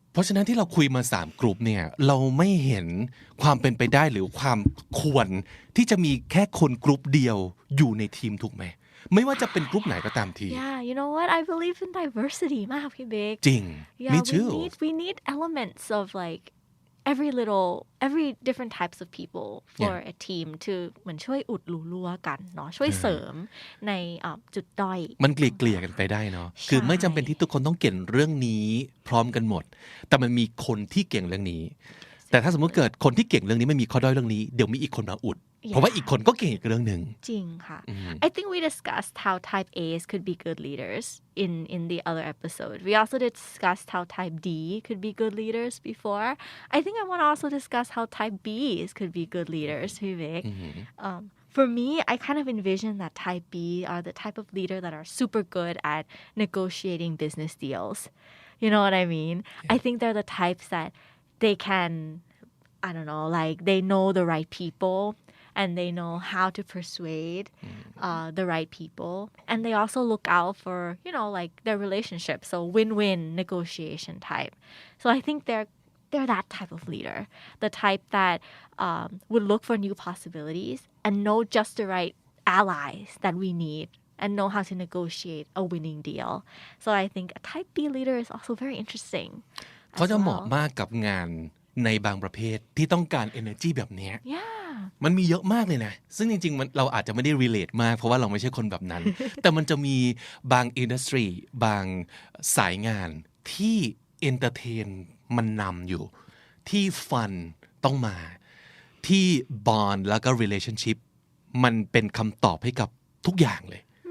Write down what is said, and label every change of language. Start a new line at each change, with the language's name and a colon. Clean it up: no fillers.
Thai: เพราะฉะนั้นที่เราคุยมา3กลุ่มเนี่ยเราไม่เห็นความเป็นไปได้หรือความควรที่จะมีแค่คนกลุ่มเดียวอยู่ในทีมถูกไหมไม่ว่าจะเป็นกลุ่มไหนก็ตามที
English: yeah you know what I believe in diversity
Thai: มากพี่เบก จริง
English: me too we need elements of like every different types of people for a team to
Thai: เหมือนช่วยอุดรูรั่วกันเนาะช่วยเสริมในจุดด้อย มันเกลี่ยกันไปได้เนาะคือไม่จำเป็นที่ทุกคนต้องเก่งเรื่องนี้พร้อมกันหมดแต่มันมีคนที่เก่งเรื่องนี้แต่ถ้าสมมติเกิดคนที่เก่งเรื่องนี้ไม่มีข้อด้อยเรื่องนี้เดี๋ยวมีอีกคนมาอุดเพราะว่าอีกคนก็เก่งอีกเรื่องนึง จริงค่ะ
English: I think we discussed how type A's could be good leaders in the other episode we also discussed how type D could be good leaders before I think I want to also discuss how type B's could be good leaders Vivek for me I kind of envision that type B are the type of leader that are super good at negotiating business deals you know what I mean I think they're the types that they can I don't know like they know the right people and they know how to persuade the right people and they also look out for you know like their relationship so win-win negotiation type so I think they're that type of leader the type that would look for new possibilities and know just the right allies that we need and know how to negotiate a winning deal so I think a type B leader is also very interesting
Thai: เขาจะเหมาะมากกับงานในบางประเภทที่ต้องการ energy แบบนี้มันมีเยอะมากเลยนะซึ่งจริงๆเราอาจจะไม่ได้ relate มากเพราะว่าเราไม่ใช่คนแบบนั้น แต่มันจะมีบาง industry บางสายงานที่ entertain มันนำอยู่ที่ fun ต้องมาที่ bond แล้วก็ relationship มันเป็นคำตอบให้กับทุกอย่างเลย